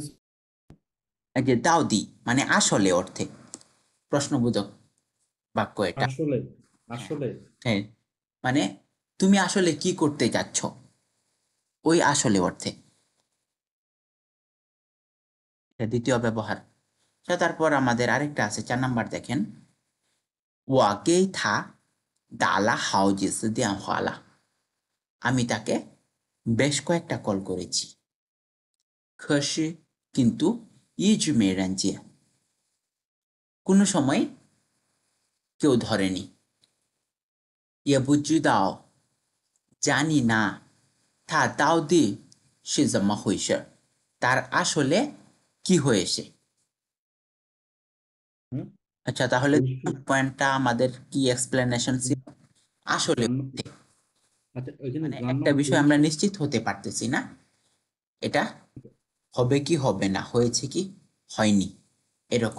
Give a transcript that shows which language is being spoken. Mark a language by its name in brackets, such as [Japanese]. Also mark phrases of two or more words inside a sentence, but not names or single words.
[Bangla] এই যে দাও দি মানে আসলে অর্থে, প্রশ্নবোধক বাক্য এটা। আসলে, হ্যাঁ, আসলে। হ্যাঁ, মানে তুমি আসলে কি করতে যাচ্ছ, ওই আসলে অর্থে। এটা দ্বিতীয় ব্যবহার। আচ্ছা, তারপর আমাদের আরেকটা আছে 4 নাম্বার দেখেন, [Chinese] 我给他打了好几次电话了， [Bangla] আমি তাকে বেশ কয়েকটা কল করেছি। [Chinese] 可是কিন্তু一直没人接， [Bangla] কোনো সময় কেউ ধরেনি। [Chinese] 也不知道 [Bangla] জানি না [Chinese] 他到底是怎么回事， [Bangla] তার আসলে কি হয়েছে। হুম। আচ্ছা, তাহলে বৈশ্বিক। পয়েন্টটা আমাদের কি এক্সপ্লেনেশন ছিল? আসলে জান্ন। আচ্ছা, ওইখানে মানে জান্ন একটা বিষয় আমরা বৈশ্বিক। নিশ্চিত হতে পারতেছি না, এটা হবে কি হবে না, হয়েছে কি হয়নি, এরকম।